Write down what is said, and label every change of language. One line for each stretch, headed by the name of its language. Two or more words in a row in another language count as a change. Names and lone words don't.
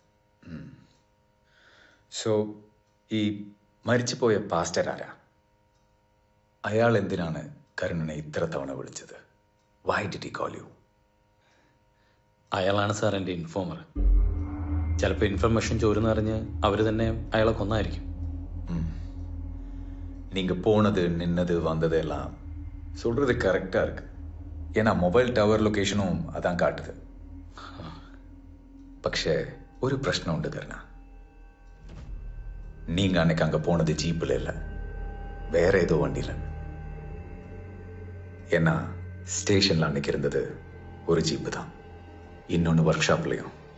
Malayalam: സോ ഈ മരിച്ചുപോയ പാസ്റ്റർ ആരാ? അയാൾ എന്തിനാണ് കരുണനെ ഇത്ര തവണ വിളിച്ചത്?
English: Why did he call you?
Malayalam: അയാളാണ് സാർ എൻ്റെ ഇൻഫോമർ. ചിലപ്പോൾ ഇൻഫർമേഷൻ ചോരുന്നറിഞ്ഞ് അവർ തന്നെ അയാളെ കൊന്നായിരിക്കും.
Tamil: நீங்க போனது நின்னது வந்தது எல்லாம் சொல்றது கரெக்டா இருக்கு. ஏன்னா மொபைல் டவர் லொகேஷனும் அதான் காட்டுது.
Malayalam: പക്ഷേ ഒരു പ്രശ്നമുണ്ട് കരുണ.
Tamil: நீங்க அன்னைக்கு அங்க போனது ஜீப்பில் இல்லை, வேற ஏதோ வண்டியில். ஏன்னா ஸ்டேஷன்ல அன்னைக்கு இருந்தது ஒரு ஜீப்பு தான், இன்னொன்று ஒர்க் ஷாப்லையும்.